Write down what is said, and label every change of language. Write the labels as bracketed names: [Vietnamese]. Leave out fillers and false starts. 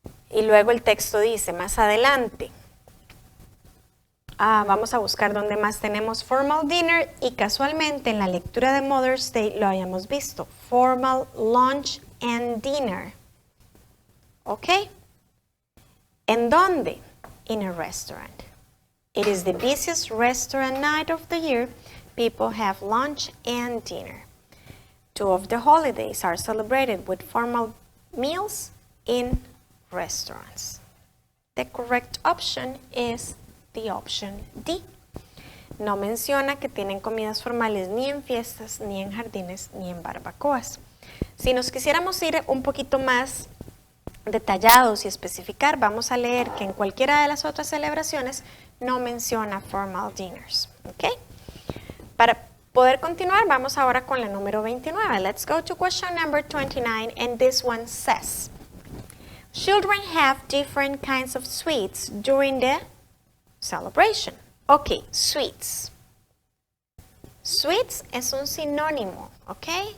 [Spanish] Y luego el texto dice, más adelante, vamos a buscar dónde más tenemos formal dinner y casualmente en la lectura de Mother's Day lo habíamos visto, [English] formal lunch and dinner. ¿Ok? [Spanish] ¿En dónde? [English] In a restaurant. It is the busiest restaurant night of the year. People have lunch and dinner. 2 of the holidays are celebrated with formal meals in restaurants. The correct option is the option D. [Spanish] No menciona que tienen comidas formales ni en fiestas, ni en jardines, ni en barbacoas. Si nos quisiéramos ir un poquito más detallados y especificar, vamos a leer que en cualquiera de las otras celebraciones no menciona [English] formal dinners. [Spanish] ¿Ok? Para poder continuar, vamos ahora con la número 29. [English] Let's go to question number 29, and this one says, children have different kinds of sweets during the celebration. [Spanish] Ok, sweets. Sweets es un sinónimo, ok?